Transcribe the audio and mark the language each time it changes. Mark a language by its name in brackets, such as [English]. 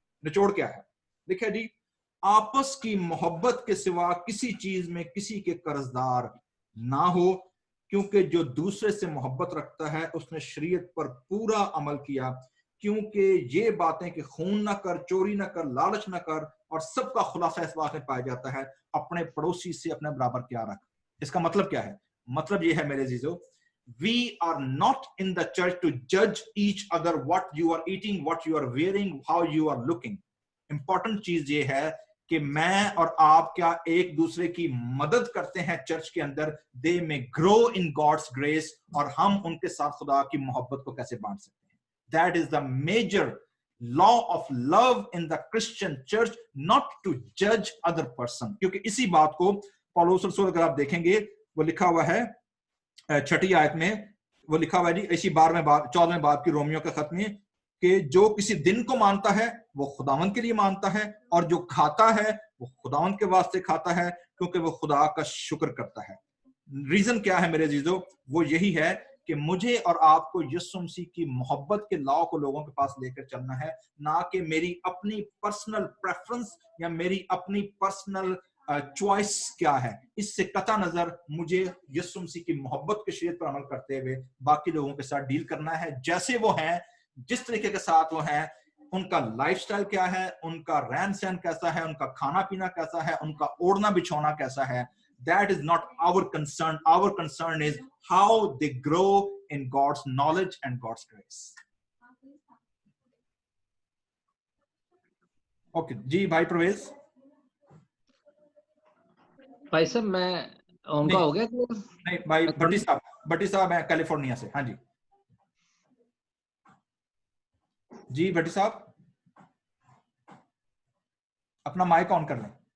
[Urdu] نچوڑ کیا ہے؟ دیکھیں جی, آپس کی محبت کے سوا کسی چیز میں کسی کے قرضدار نہ ہو, کیونکہ جو دوسرے سے محبت رکھتا ہے اس نے شریعت پر پورا عمل کیا. کیونکہ یہ باتیں کہ خون نہ کر, چوری نہ کر, لالچ نہ کر, اور سب کا خلاصہ اس بات میں پایا جاتا ہے, اپنے پڑوسی سے اپنے برابر کیا رکھ. اس کا مطلب کیا ہے؟ مطلب یہ ہے میرے عزیزو, [English] we are not in the church to judge each other what you are eating, what you are wearing, how you are looking. [Urdu] important چیز یہ ہے کہ میں اور آپ کیا ایک دوسرے کی مدد کرتے ہیں چرچ کے اندر, [English] they may grow in God's grace, [Urdu] اور ہم ان کے ساتھ خدا کی محبت کو کیسے بانٹ سکتے ہیں. [English] That is the major law of love in the Christian church, not to judge other person. [Urdu] کیونکہ اسی بات کو پولوس رسول اگر آپ دیکھیں گے, وہ لکھا ہوا ہے 6 آیت میں, وہ لکھا ہوا ہے جی اسی 14ویں باب کی رومیو کے خط میں, کہ جو کسی دن کو مانتا ہے وہ خداوند کے لیے مانتا ہے, اور جو کھاتا ہے وہ خداوند کے واسطے کھاتا ہے, کیونکہ وہ خدا کا شکر کرتا ہے. ریزن کیا ہے میرے عزیزو؟ وہ یہی ہے کہ مجھے اور آپ کو یسوع مسیح کی محبت کے لاء کو لوگوں کے پاس لے کر چلنا ہے, نہ کہ میری اپنی پرسنل پریفرنس یا میری اپنی پرسنل چوائس کیا ہے. اس سے قطع نظر مجھے یسوع مسیح کی محبت کے شریعت پر عمل کرتے ہوئے باقی لوگوں کے ساتھ ڈیل کرنا ہے, جیسے وہ ہیں, جس طریقے کے ساتھ وہ ہیں, ان کا لائف سٹائل کیا ہے, ان کا رہن سہن کیسا ہے, ان کا کھانا پینا کیسا ہے, ان کا اوڑھنا بچھونا کیسا ہے. [English] That is not our concern. Our concern is how they grow in God's knowledge and God's grace. [Urdu] Okay, جی بھائی پرویز. بھائی صاحب میں ان کا ہو گیا کہ نہیں بھائی بھٹی صاحب ہیں کیلیفورنیا سے. ہاں جی جی بھٹی صاحب اپنا مائک آن کر لیں.